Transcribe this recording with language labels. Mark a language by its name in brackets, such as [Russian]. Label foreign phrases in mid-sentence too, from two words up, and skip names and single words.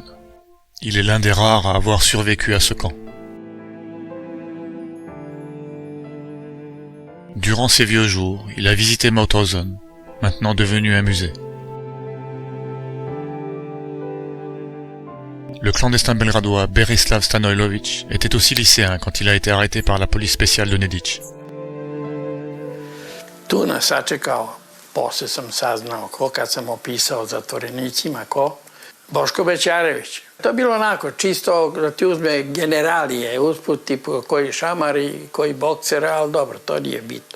[French] Il est l'un des rares à avoir survécu à ce camp. Durant ses vieux jours, il a visité Mauthausen, maintenant devenu un musée. Le clandestin belgradois Berislav Stanojlović était aussi lycéen quand il a été arrêté par la police spéciale de Nedić. [Serbian] Tu nas sačekao, posle sam saznao ko, kad sam opisao zatvorenicima ko, Boško Bećarević. To je bilo onako, čisto da ti uzme generalije, usput tipu koji šamari, koji boksera, ali dobro, to nije bitno.